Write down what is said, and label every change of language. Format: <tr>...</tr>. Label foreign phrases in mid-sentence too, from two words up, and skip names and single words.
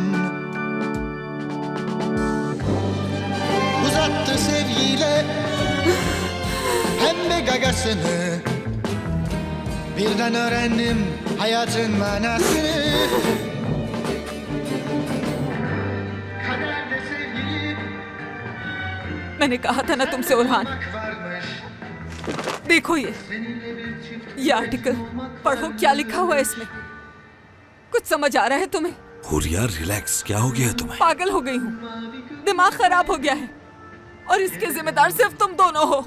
<tr>Uzattı sevgiyle pembe gagasını. Birden öğrendim hayatın manasını. Kaderde sevgili</tr> <hi>मैंने कहा था ना तुमसे उरहान। देखो ये आर्टिकल पढ़ो, क्या लिखा हुआ है इसमें। कुछ समझ आ रहा है तुम्हें? हुरिया रिलैक्स, क्या हो गया है तुम्हें? पागल हो गई हूँ, दिमाग खराब हो गया है और इसके जिम्मेदार सिर्फ तुम दोनों हो।</hi>